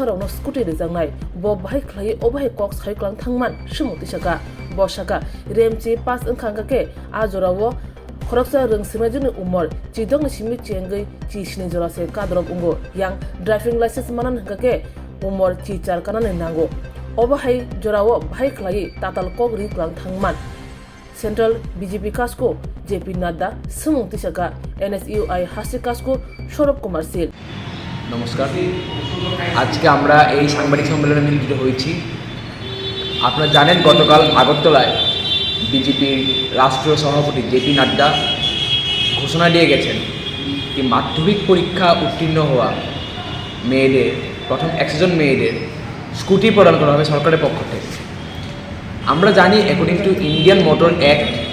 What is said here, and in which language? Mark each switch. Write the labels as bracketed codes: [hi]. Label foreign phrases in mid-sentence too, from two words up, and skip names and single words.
[trp] no skuti rejangnai bo bahai khlai o bahai kok sai klang thangman sumo tisaga bo saka remchi pass angkhang ke ajorawo khoroksa rungsimajuni umor chidong ni simi chengai chi sini jora se kadrok ungo yang [en] driving license [trp] manan ke umor chi char kanane nango obahai jorawo bhai khlai tatal kok ri klang thangman Central BJP kasko JP Nadda sumung tisaga NSUI hasti kasko Sorop Kumar Sil [bn] নমস্কার আজকে আমরা এই সাংবাদিক সম্মেলনে মিলিত হয়েছি আপনারা জানেন গতকাল আগরতলায় বিজেপির রাষ্ট্রীয় সভাপতি জেপি নাড্ডা ঘোষণা দিয়ে গেছেন যে মাধ্যমিক পরীক্ষা উত্তীর্ণ হওয়া মেয়েদের প্রথম 100 জন মেয়েদের স্কুটি প্রদান করা হবে সরকারের পক্ষ থেকে আমরা জানি [en] according to Indian Motor Act